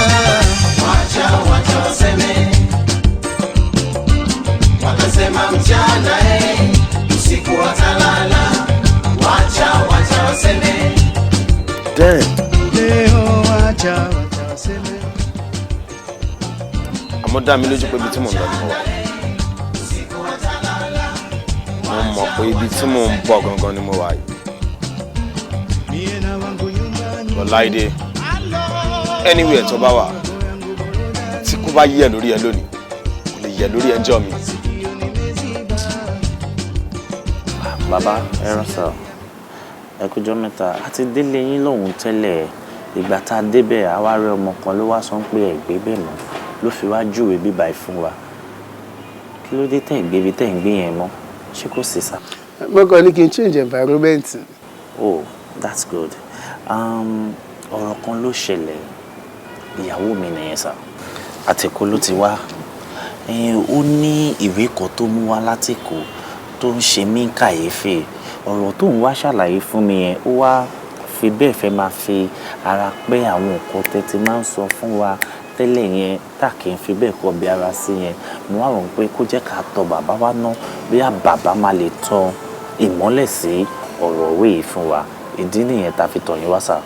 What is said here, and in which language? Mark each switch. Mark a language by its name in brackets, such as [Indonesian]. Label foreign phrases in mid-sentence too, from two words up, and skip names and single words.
[Swahili] Wacha waseme, wakasema mchana usiku watalala. Wacha waseme. [English] Damn. [Swahili] Leo wacha waseme. [Yoruba] Àmọ́ dá mi lójú pé ibi tí mò ń lọ ni mo wà. Mo mọ̀ pé ibi tí mò ń bọ̀ gangan ni mo wà yìí. Bọ̀láìdé, anywhere tó bá wà, tí kò bá yẹ̀ lórí ẹ lónìí, kò lè yẹ̀ lórí ẹjọ́ mi. Bàbá ẹ rán sọ ẹ kújọ́ mẹ́ta àti délé yín lòun tẹ́lẹ̀ ìgbà tá a débẹ̀ àwa rẹ ọmọ kan ló wá sọ pé ẹ̀gbẹ́ bẹ́ẹ̀ mọ́ ló fi wá júwe bíbá ẹ̀ fún wa kí ló dé tẹ̀ ń gbé ibi tẹ̀ ń gbé yẹn mọ́ ṣé kò sí sá. mo kàn ní kí n [English] change environment. Oh, that's good. [Yoruba] Ọ̀rọ̀ kan ló ṣẹlẹ̀ ìyàwó mi nìyẹn sá àtẹ̀kọ́ ló ti wá ó ní ìwé kan tó mú wá látẹ̀kọ́ tó ń ṣe mí kàyéfì ọ̀rọ̀ tó ń wá ṣàlàyé fún mi yẹn ó wá fi bẹ́ẹ̀ fẹ́ máa fi ara pẹ́ àwọn nǹkan tẹ́tí máa ń sọ fún wa tẹ́lẹ̀ yẹn tá kì í fi bẹ́ẹ̀ kọ́ bí ara sí yẹn mo wá rò pé kó jẹ́ ká tọ̀ bàbá wa ná bí bàbá máa lè tan ìmọ́lẹ̀ sí ọ̀rọ̀ òwe yìí fún wa ìdí nìyẹn tá a fi tọ̀ yín wá sà.